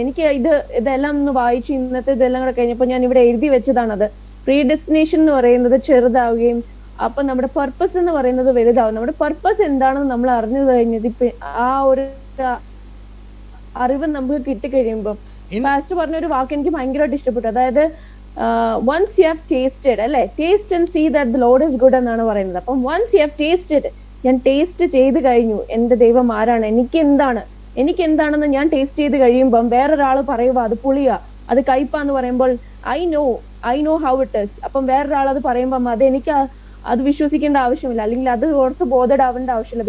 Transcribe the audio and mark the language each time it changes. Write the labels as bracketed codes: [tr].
[ml] എനിക്ക് ഇതെല്ലാം ഒന്ന് വായിച്ച് ഇന്നത്തെ ഇതെല്ലാം കൂടെ കഴിഞ്ഞപ്പോൾ ഞാൻ ഇവിടെ എഴുതി വെച്ചതാണത്. പ്രീഡെസ്റ്റിനേഷൻ എന്ന് പറയുന്നത് ചെറുതാവുകയും അപ്പൊ നമ്മുടെ പർപ്പസ് എന്ന് പറയുന്നത് വലുതാവും. നമ്മുടെ പർപ്പസ് എന്താണെന്ന് നമ്മൾ അറിഞ്ഞു കഴിഞ്ഞത് ഇപ്പൊ ആ ഒരു അറിവ് നമുക്ക് കിട്ടിക്കഴിയുമ്പോൾ, പാസ്റ്റർ പറഞ്ഞ ഒരു വാക്ക് എനിക്ക് ഭയങ്കരമായിട്ട് ഇഷ്ടപ്പെട്ടു. [en] അതായത് once you have tasted, അല്ലെ, taste and see that the Lord is good [ml] എന്നാണ് പറയുന്നത്. അപ്പം [en] once you have tasted, [ml] ഞാൻ ടേസ്റ്റ് ചെയ്ത് കഴിഞ്ഞു എന്റെ ദൈവം ആരാണ്, എനിക്ക് എന്താണെന്ന് ഞാൻ ടേസ്റ്റ് ചെയ്ത് കഴിയുമ്പം വേറൊരാൾ പറയുക അത് പുളിയാ, അത് കയ്പാന്ന് പറയുമ്പോൾ [en] I know I know how it is. [ml] അപ്പം വേറൊരാൾ അത് പറയുമ്പം അതെനിക്ക് അത് വിശ്വസിക്കേണ്ട ആവശ്യമില്ല, അല്ലെങ്കിൽ അത് ഓർത്ത് ബോധഡാവേണ്ട ആവശ്യമില്ല.